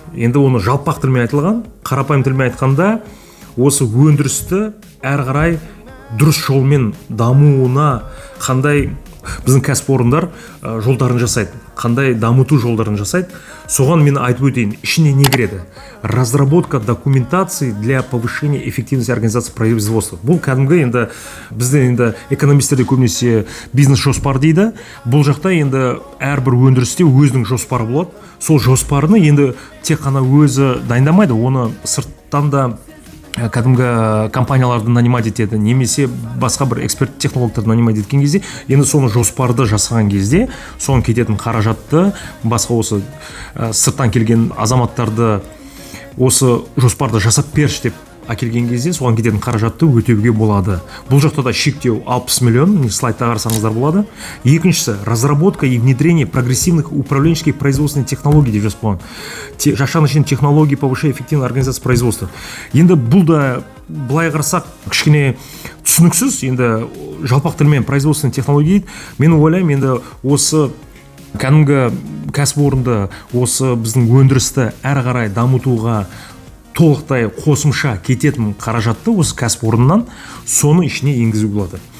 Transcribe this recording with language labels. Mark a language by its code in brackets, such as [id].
[kk] Енді оны жалпақ тілмен айтылған, қарапайым тілмен айтқанда, осы өндірісті әрі қарай дұрыс жолмен дамуына қандай біздің кәсіпорындар жолдарын жасайды, қандай дамыту жолдарын жасайды. Соған мен айтып өтейін, ішіне не кіреді? [ru] Разработка документации для повышения эффективности организации производства. [kk] Бұл кәдімгі енді бізде енді экономистерде көбінесе бизнес жоспар дейді. Бұл жақта енді әрбір өндірісте өзінің жоспары болады. Сол жоспарыны енді тек қана өзі дайындамайды, оны сырттан да кәдімгі компанияларды нанимать етеді, немесе басқа бір эксперт технологтарды нанимать еткен кезде, енді соны жоспарды жасаған кезде, соған кететін қаражатты басқа осы сырттан келген азаматтарды осы жоспарды жасап берші деп әкелген кезде, соған кететін қаражатты өтеуге болады. Бұл жақта да шектеу 60 миллион, слайдта қарасаңыздар болады. [ru] Екіншісі, разработка и внедрение прогрессивных управленческих производственных технологий [kk] деп жазып қойған. [ru] Жашан технологии повышения эффективной организации производства. [kk] Енді бұл да былай қарасақ кішкене түсініксіз, енді жалпақ тілмен производственный технология дейді. Мен ойлаймын, енді осы кәдімгі кәсіпорынды, осы біздің өндірісті әрі қарай дамытуға толықтай қосымша кететін қаражатты осы кәсіпорыннан соны ішіне енгізу болады.